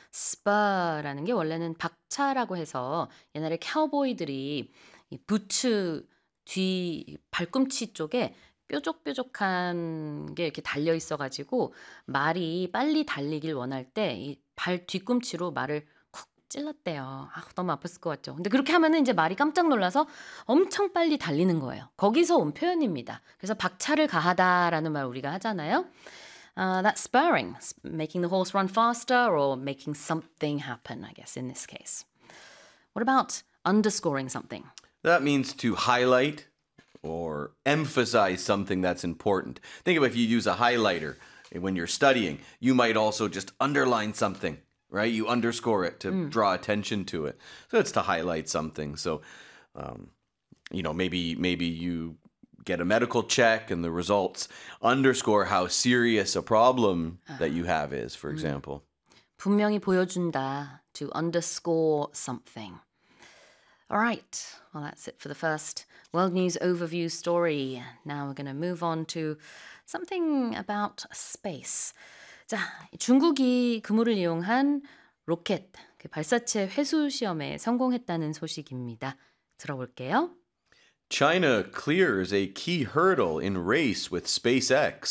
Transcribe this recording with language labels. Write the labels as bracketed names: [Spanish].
[Korean] Spur라는 게 원래는 박차라고 해서 옛날에 카우보이들이 이 부츠 뒤 발꿈치 쪽에 뾰족뾰족한 게 이렇게 달려 있어가지고 말이 빨리 달리길 원할 때 이 발 뒤꿈치로 말을 쿡 찔렀대요. 아, 너무 아팠을 것 같죠. 근데 그렇게 하면은 이제 말이 깜짝 놀라서 엄청 빨리 달리는 거예요. 거기서 온 표현입니다. 그래서 박차를 가하다라는 말 우리가 하잖아요. [English] That's spurring, making the horse run faster or making something happen, I guess, in this case. What about underscoring something? That means to highlight or emphasize something that's important. Think about if you use a highlighter when you're studying, you might also just underline something, right? You underscore it to draw attention to it. So it's to highlight something. So, you know, maybe you get a medical check and the results underscore how serious a problem that you have is, for example. [Korean] 분명히 보여준다, [English] to underscore something. All right, well, that's it for the first World News Overview story. Now we're going to move on to something about space. [Korean] 자, 중국이 금호를 이용한 로켓, 그 발사체 회수 시험에 성공했다는 소식입니다. 들어볼게요. [English] China clears a key hurdle in race with SpaceX.